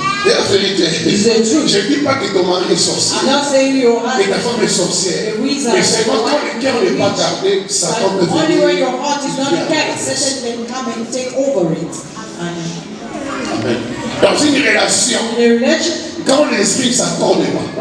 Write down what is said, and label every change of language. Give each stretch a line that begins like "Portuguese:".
French: La vérité, je ne dis pas que ton mari est sorcier, que ta femme est sorcière, mais c'est quand le cœur n'est pas gardé, Satan peut venir.
English: Only when your heart is not kept, Satan can come and take over it. Amen.
French: Dans une relation, quand l'esprit ne s'accorde pas,